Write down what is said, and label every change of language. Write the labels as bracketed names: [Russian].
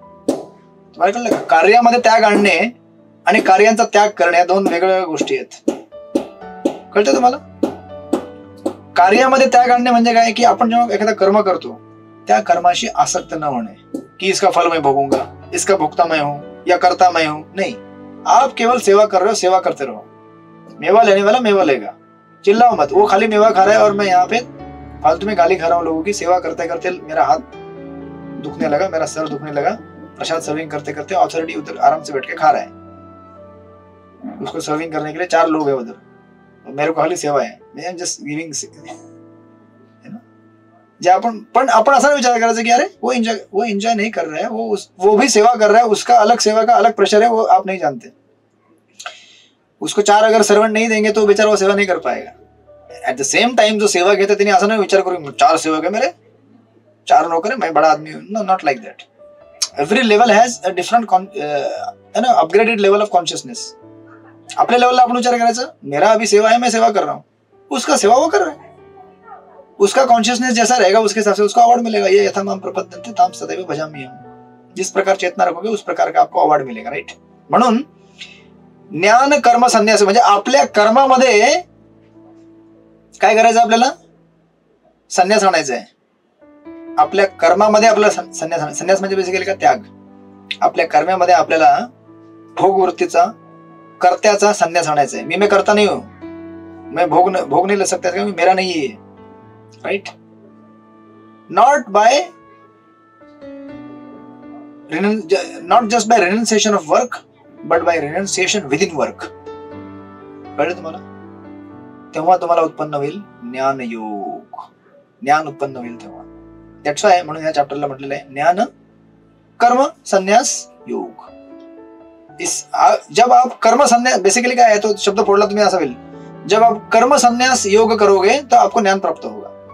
[Marathi] तुम्हाला कळलं का? कार्यामध्ये त्याग आणणे आणि कार्यांचा त्याग करणे दोन वेगवेगळ्या गोष्टी आहेत. कळतं तुम्हाला? कार्यामध्ये त्याग आणणे म्हणजे काय, की आपण जेव्हा एखादा कर्म करतो, त्या कर्माशी आसक्त न होणे, की [Hindi] इसका फल मैं भोगूंगा, इसका भोक्ता मैं हूं [Marathi] या करता मैं हूं. [Hindi] नहीं, आप केवल सेवा कर रहे हो, सेवा करते रहो. मेवा लेने वाला मेवा लेगा, चिल्लाओ मत. वो खाली मेवा खा रहा है और मैं यहाँ पे फालतू में गाली खा रहा हूँ लोगों की. सेवा करते करते मेरा हाथ दुखने लगा, मेरा सर दुखने लगा, प्रसाद सर्विंग करते करते ऑथोरिटी उधर आराम से बैठ के खा रहा है, उसको सर्विंग करने के लिए 4 लोग है उधर, मेरे को खाली सेवा है, [English] मैं am just giving. [Marathi] जे आपण असा विचार करायचा की [Hindi] अरे वो एंजॉय नहीं कर रहा है, वो भी सेवा कर रहा है, उसका अलग सेवा का अलग प्रेशर है, वो आप नहीं जानते. उसको 4 अगर सर्वेंट नहीं देंगे तो बेचारा वो सेवा नहीं कर पाएगा. [English] at the same time [Marathi] जो सेवा घेता त्याने असा नाही विचार करू [Hindi] 4 सेवक है मेरे, 4 नौकर है, मैं बड़ा आदमी हूं. [English] No, not like that. Every level has a different upgraded level of consciousness. [Hindi] अपने लेवल [Marathi] आपण विचार करायचा, [Hindi] मेरा अभी सेवा है, मैं सेवा कर रहा हूँ, उसका सेवा वो कर रहा है, उसका कॉन्शियसनेस जैसा रहेगा उसके हिसाब से उसको अवार्ड मिलेगा. [Sanskrit] ये यथा माम प्रपद्यन्ते ताम सदैव भजामि अहम्. [Hindi] जिस प्रकार चेतना रखोगे उस प्रकार का आपको अवार्ड मिलेगा. [English] Right. [Marathi] म्हणून ज्ञान कर्म संन्यास म्हणजे आपल्या कर्मामध्ये काय करायचं, आपल्याला संन्यास आणायचा आहे. आपल्या कर्मामध्ये आपल्याला संन्यास म्हणजे बेसिकली का, त्याग. आपल्या कर्मामध्ये आपल्याला भोगवृत्तीचा, कर्त्याचा संन्यास आणायचा आहे. [Hindi] मैं करता नहीं हूं, मैं भोग नहीं ले सकता, मेरा नहीं है. Right. [English] Not just by renunciation of work, but by renunciation within work. [Marathi] कळलं तुम्हाला? तेव्हा तुम्हाला उत्पन्न होईल ज्ञानयोग. ज्ञान उत्पन्न होईल तेव्हा. [English] that's why [Marathi] म्हणून या चॅप्टरला म्हटलेलं आहे ज्ञान कर्म संन्यास योग. [Hindi] जब आप कर्म संन्यास, [Marathi] बेसिकली काय आहे तो शब्द फोडला तुम्ही असा होईल, [Hindi] जब आप कर्म संन्यास योग करोगे तो आपको ज्ञान प्राप्त होगा.